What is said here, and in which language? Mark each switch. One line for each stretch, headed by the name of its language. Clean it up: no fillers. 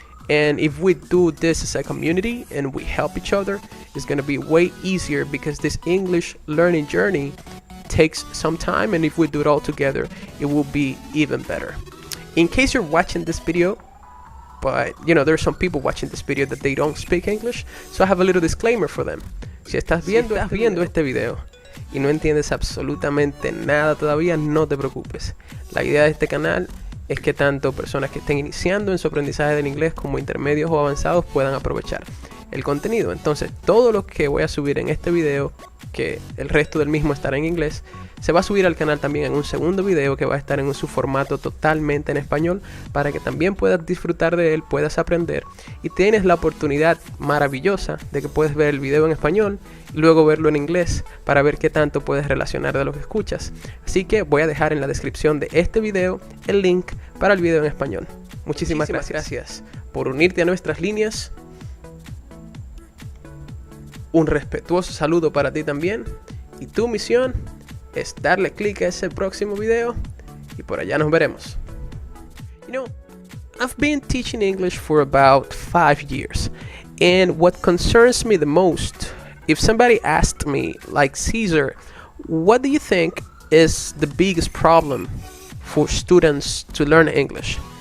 English: And if we do this as a community and we help each other, it's going to be way easier because this English learning journey takes some time, and if we do it all together, it will be even better. In case you're watching this video, but there are some people watching this video that they don't speak English, so I have a little disclaimer for them.
Spanish: Si estás viendo este video y no entiendes absolutamente nada todavía, no te preocupes. La idea de este canal es que tanto personas que estén iniciando en su aprendizaje del inglés como intermedios o avanzados puedan aprovechar el contenido. Entonces, todo lo que voy a subir en este video, que el resto del mismo estará en inglés, se va a subir al canal también en un segundo video que va a estar en su formato totalmente en español para que también puedas disfrutar de él, puedas aprender y tienes la oportunidad maravillosa de que puedes ver el video en español y luego verlo en inglés para ver qué tanto puedes relacionar de lo que escuchas. Así que voy a dejar en la descripción de este video el link para el video en español. Muchísimas gracias por unirte a nuestras líneas. Un respetuoso saludo para ti también, y tu misión es darle clic a ese próximo video y por allá nos veremos.
English: I've been teaching English for about 5 years, and what concerns me the most, if somebody asked me, like, Caesar, what do you think is the biggest problem for students to learn English?